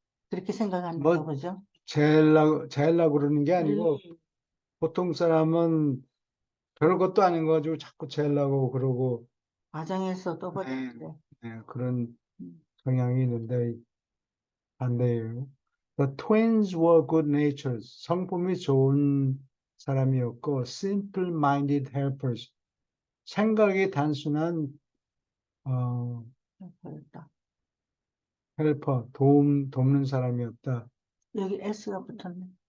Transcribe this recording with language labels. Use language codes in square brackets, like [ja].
[ko] 그렇게 생각하는가 뭐 보죠? 잘하려고 그러는 게 아니고 음, 보통 사람은 별것도 아닌 거 가지고 자꾸 잘하려고 그러고 과정에서 떠버리는데. 그런 성향이 있는데 반대예요. [en] The twins were good natured. [ko] 성품이 좋은 사람이었고 [en] simple-minded helpers. [ko] 생각이 단순한 그랬다. 헬퍼, 돕는 사람이었다. 여기 S가 붙었네.